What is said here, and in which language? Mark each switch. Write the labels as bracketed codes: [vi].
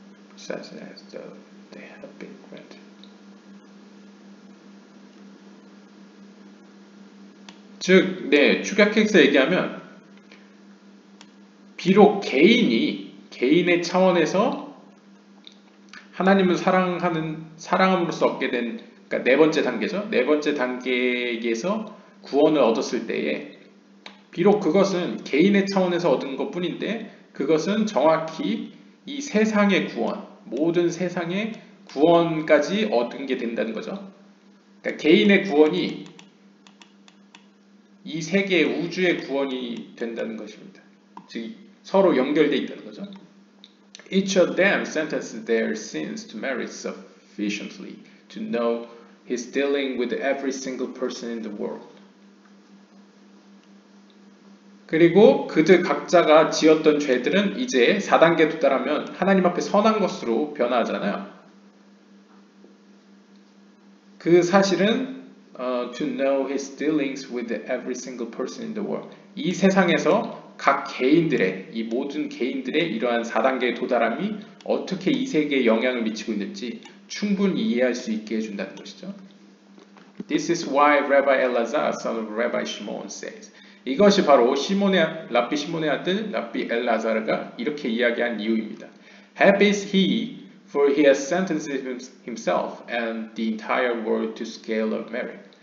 [en] Precisely as though they have been granted. [ko] 즉, 축약해서 얘기하면 비록 개인의 차원에서 하나님을 사랑함으로써 얻게 된, 그러니까 네 번째 단계죠. 네 번째 단계에서 구원을 얻었을 때에 비록 그것은 개인의 차원에서 얻은 것 뿐인데 그것은 정확히 이 세상의 구원, 모든 세상의 구원까지 얻은 게 된다는 거죠. 그러니까 개인의 구원이 이 세계의 우주의 구원이 된다는 것입니다. 즉 서로 연결되어 있다는 거죠. [en] Each of them sentenced their sins to merit sufficiently to know he's dealing with every single person in the world. [ko] 그리고 그들 각자가 지었던 죄들은 이제 4단계 도달하면 하나님 앞에 선한 것으로 변화하잖아요. 그 사실은 [en] to know his dealings with every single person in the world. [ko] 이 세상에서 각 개인들의, 이 모든 개인들의 이러한 4단계에 도달함이 어떻게 이 세계에 영향을 미치고 있는지 충분히 이해할 수 있게 해준다는 것이죠. [en] This is why Rabbi Elazar, son of Rabbi Shimon, says. [ko] 이것이 바로 랍비 시몬의 아들 랍비 엘라자르가 이렇게 이야기한 이유입니다. [en] Happy is he, for he has sentenced himself and the entire world to scale of merit.